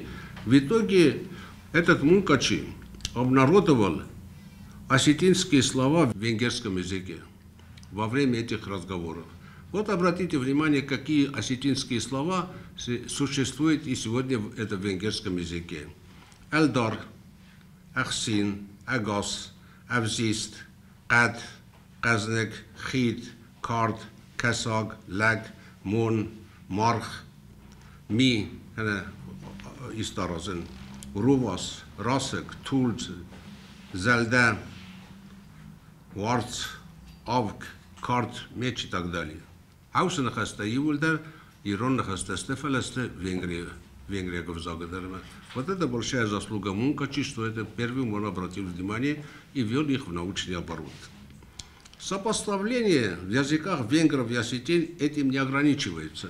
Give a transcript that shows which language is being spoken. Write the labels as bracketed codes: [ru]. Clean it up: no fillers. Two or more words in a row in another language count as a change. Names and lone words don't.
[ru] В итоге этот Мункачи обнародовал осетинские слова в венгерском языке во время этих разговоров. Вот обратите внимание, какие осетинские слова существуют и сегодня в этом венгерском языке. [os] Элдар, Ахсин, Агос, Авзист, Кад, Казнек, Хит, Карт, Касаг, Лаг, Мон, Марх, Ми, Истаразен, Рувас, Расек, Тулц, Зальда, Варц, Авк, [ru] Карт, Меч и так далее. [os] Аусен хаста Ивульдар, Ирон хаста Стефалесте, Венгрия Говзагадарма. [ru] Вот это большая заслуга Мункачи, что это первым он обратил внимание и ввел их в научный оборот. Сопоставление в языках венгров и осетин этим не ограничивается.